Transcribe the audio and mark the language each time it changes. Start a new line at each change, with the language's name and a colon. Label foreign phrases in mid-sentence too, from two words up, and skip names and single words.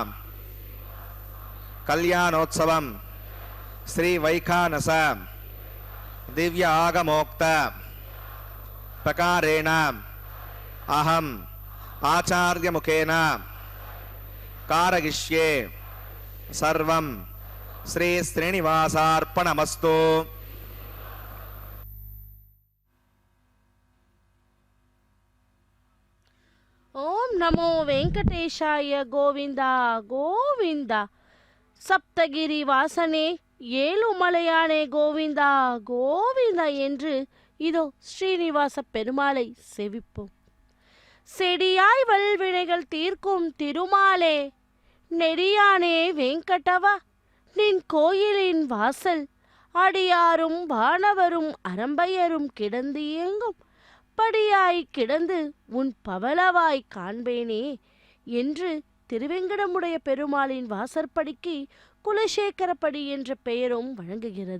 Sanskrit: कल्याणोत्सवम श्री वैखानस दिव्य आगमोक्त प्रकारेण अहम आचार्य मुखेन कारयिष्ये सर्वं श्री श्रीनिवासार्पणमस्तु. ओम नमो वेंकटेशाय गोविंदा गोविंदा सप्तगिरी वासने
Tamil: ஏழுமலையானே கோவிந்தா கோவிந்தா என்று இதோ ஸ்ரீனிவாச பெருமாளை செவிப்போம். செடியாய் வல்வினைகள் தீர்க்கும் திருமாலே நெடியானே வெங்கடவா நின் கோயிலின் வாசல் அடியாரும் வானவரும் அரம்பையரும் கிடந்து இயங்கும் படியாய் கிடந்து உன் பவளவாய் காண்பேனே என்று திருவெங்கடமுடைய பெருமாளின் வாசற்படிக்கு குலசேகரப்படி என்ற பெயரும் வழங்குகிறது.